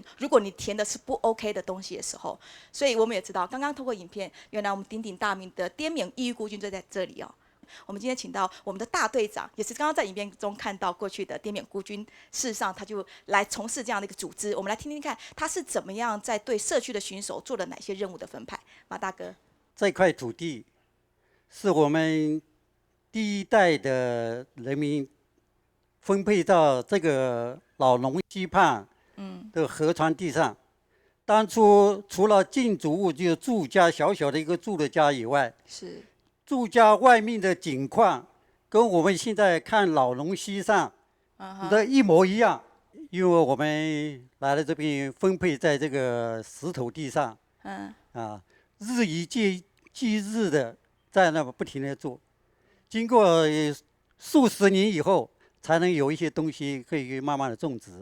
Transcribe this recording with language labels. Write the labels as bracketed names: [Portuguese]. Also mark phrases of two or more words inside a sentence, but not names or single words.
[Chinese] 如果你填的是不 OK 的東西的時候，所以我們也知道，剛剛透過影片，原來我們鼎鼎大名的滇緬異域孤軍就在這裡哦。我們今天請到我們的大隊長，也是剛剛在影片中看到過去的滇緬孤軍，事實上他就來從事這樣的一個組織。我們來聽聽看，他是怎麼樣在對社區的巡守做了哪些任務的分派。馬大哥，這塊土地是我們第一代的人民分配到這個老龍溪畔的河川地上。當初除了建築物，就是住家小小的一個住的家以外，是住家外面的景況跟我們現在看老龍溪上的一模一樣。因為我們來了這邊分配在這個石頭地上，日以繼日的在那不停地做，經過數十年以後，才能有一些東西可以慢慢的種植。